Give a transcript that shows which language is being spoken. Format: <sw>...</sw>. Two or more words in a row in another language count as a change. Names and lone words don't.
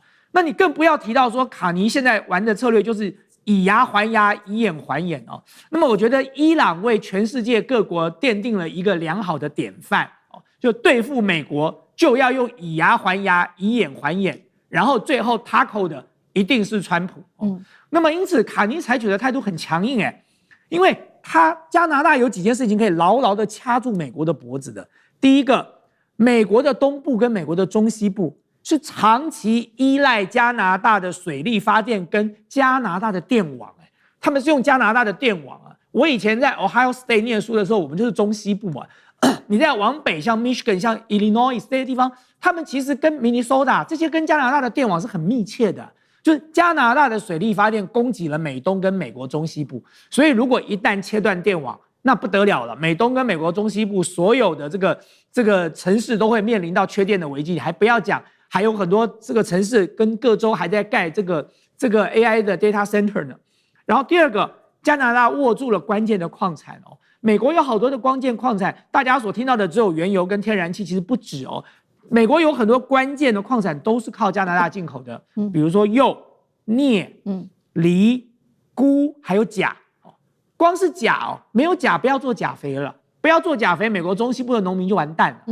<zh>那你更不要提到說，卡尼現在玩的策略就是以牙還牙，以眼還眼哦。那麼我覺得伊朗為全世界各國奠定了一個良好的典範哦，就對付美國就要用以牙還牙，以眼還眼，然後最後 tackle 的一定是川普哦。那麼因此卡尼採取的態度很強硬因為加拿大有幾件事情可以牢牢的掐住美國的脖子的。第一個，美國的東部跟美國的中西部是長期依賴加拿大的水力發電跟加拿大的電網他們是用加拿大的電網我以前在 Ohio State 念書的時候，我們就是中西部嘛。你再往北，像 Michigan、像 Illinois 這些地方，他們其實跟 Minnesota 這些跟加拿大的電網是很密切的。就是加拿大的水力發電供給了美東跟美國中西部，所以如果一旦切斷電網，那不得了了。美東跟美國中西部所有的這個城市都會面臨到缺電的危機，還不要講。還有很多這個城市跟各州還在蓋這個 AI 的</zh> <en>data center</en> <zh>呢。然後第二個，加拿大握住了關鍵的礦產美國有好多的關鍵礦產，大家所聽到的只有原油跟天然氣，其實不止美國有很多關鍵的礦產都是靠加拿大進口的，比如說鈾、鎳、鋰、鈷，還有鉀光是鉀沒有鉀不要做鉀肥了，不要做鉀肥，美國中西部的農民就完蛋了。</zh>